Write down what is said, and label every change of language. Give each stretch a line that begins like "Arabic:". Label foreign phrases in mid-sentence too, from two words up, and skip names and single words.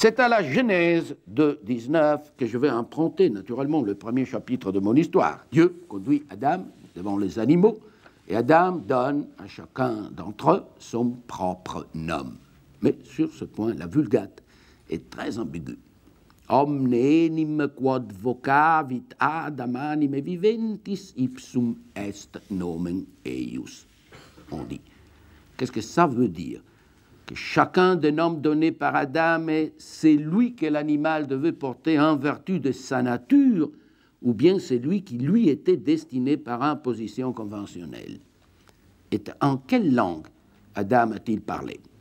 French: C'est à la Genèse de 19 que je vais emprunter naturellement le premier chapitre de mon histoire. Dieu conduit Adam devant les animaux et Adam donne à chacun d'entre eux son propre nom. Mais sur ce point, la Vulgate est très ambiguë.
Latin: Omne enim quod vocavit Adam anime viventis ipsum est nomen eius.
French: On dit. Qu'est-ce que ça veut dire? Que chacun des noms donnés par Adam, c'est lui que l'animal devait porter en vertu de sa nature, ou bien c'est lui qui lui était destiné par imposition conventionnelle. Et en quelle langue Adam a-t-il parlé?